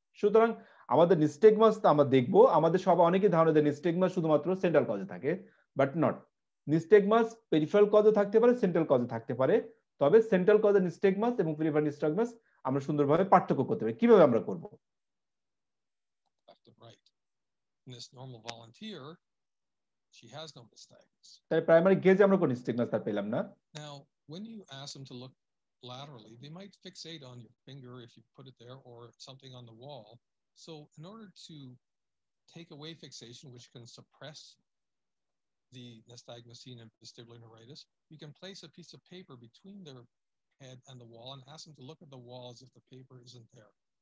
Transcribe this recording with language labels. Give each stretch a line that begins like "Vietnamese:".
Bangla: সুতরাং আমাদের নিস্টেগমাস আমরা দেখবো, আমাদের সবাই অনেকে ধারণা দেয় নিস্টেগমাস শুধুমাত্র সেন্ট্রাল কজে থাকে,
English: But not.
Bangla: নিস্টেগমাস পেরিফেরাল কজে থাকতে পারে, সেন্ট্রাল কজে থাকতে পারে, তবে সেন্ট্রাল কজে নিস্টেগমাস এবং পেরিফেরাল নিস্টেগমাস আমরা সুন্দরভাবে পার্থক্য করতে পারি। কিভাবে আমরা করব?
English: Left and right. In this normal volunteer, she has no nystagmus.
Bangla: তাই প্রাইমারি গেজে আমরা কোন নিস্টেগমাস তার পেলাম না।
English: Now, when you ask them to look laterally, they might fixate on your finger if you put it there or something on the wall. So in order to take away fixation, which can suppress the nystagmus seen in vestibular neuritis, you can place a piece of paper between their head and the wall and ask them to look at the wall as if the paper isn't there.